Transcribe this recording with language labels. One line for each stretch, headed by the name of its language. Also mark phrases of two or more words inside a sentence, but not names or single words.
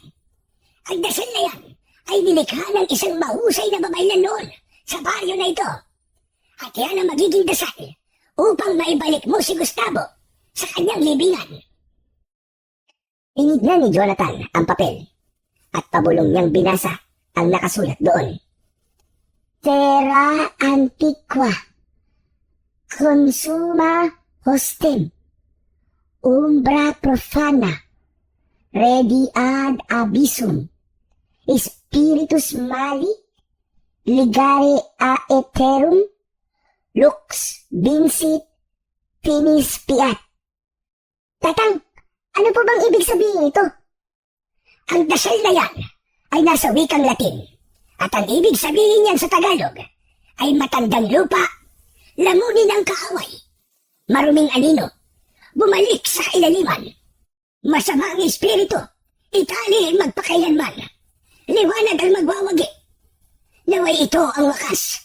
Filipino: Ang dasal na yan ay nilikha ng isang mahusay na babaylan noon sa baryo na ito. At yan ang magiging dasal upang maibalik mo si Gustavo sa kanyang libingan. Tinignan ni Jonathan ang papel at pabulong niyang binasa ang nakasulat doon.
Latin: Terra antiqua, consuma hostem, umbra profana, redi ad abyssum, spiritus mali, ligare a eterum, lux vincit finis piat.
Filipino: Tatang, ano po bang ibig sabihin ito? Ang dasal na yan ay nasa wikang Latin. At ang ibig sabihin niyan sa Tagalog ay matandang lupa, lamunin ang kaaway, maruming anino, bumalik sa ilaliman, masama ang espiritu, itali magpakailanman, liwanag ang magwawagi, naway ito ang wakas.